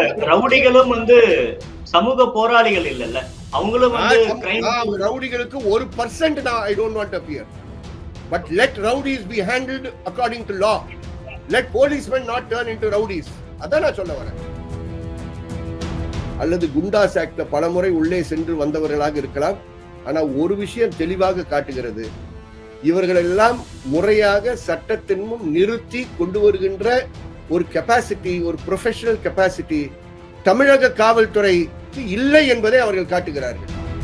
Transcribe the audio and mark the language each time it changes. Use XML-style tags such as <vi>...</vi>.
<ta>ரவுடிகளும் சமூக போராளிகள் இல்லல்ல, அவங்களும் ரவுடிகளுக்கு 1% தான்.</ta> <en>I don't want to appear, but let rowdies be handled according to law. Let policemen not turn into rowdies.</en> <ta>அதான் நான் சொல்ல வரேன். அல்லது குண்டாஸ் ஆக்ட்ல பலமுறை உள்ளே சென்று வந்தவர்களாக இருக்கலாம். ஆனா ஒரு விஷயம் தெளிவாக காட்டுகிறது, இவர்கள் எல்லாம் முறையாக சட்டத்தின் முன் நிறுத்தி கொண்டு வருகின்ற ஒரு கெப்பாசிட்டி, ஒரு ப்ரொஃபஷனல் கெப்பாசிட்டி தமிழக காவல்துறை இல்லை என்பதை அவர்கள் காட்டுகிறார்கள்.</ta>